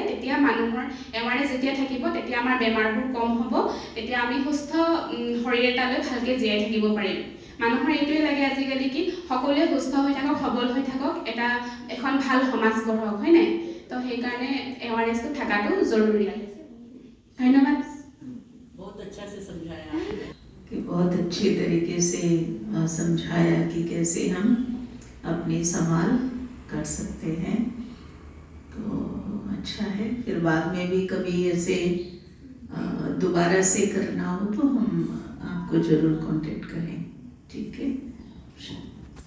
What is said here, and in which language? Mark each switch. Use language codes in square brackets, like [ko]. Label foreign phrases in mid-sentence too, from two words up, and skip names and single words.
[as] তেতিয়া মানুহৰ এৱাৰনেছ যেতিয়া থাকিব, তেতিয়া আমাৰ বেমাৰবোৰ কম হ'ব, তেতিয়া আমি সুস্থ শৰীৰ এটালৈ ভালকৈ জীয়াই থাকিব পাৰিম। মানুহৰ এইটোৱে লাগে আজিকালি কি সকলোৱে সুস্থ হৈ থাকক, সবল হৈ থাকক, এখন ভাল সমাজ গঢ়ক, হয় নাই? তো সেইকাৰণে এৱাৰনেছটো থকাটো জৰুৰী। ধন্যবাদ। [hi] बहुत अच्छा से समझाया आपने कि बहुत अच्छे तरीके से समझाया कि कैसे हम अपनी संभाल कर सकते हैं। तो अच्छा है, फिर बाद में भी कभी ऐसे दोबारा से करना हो तो हम आपको ज़रूर कांटेक्ट करें, ठीक है?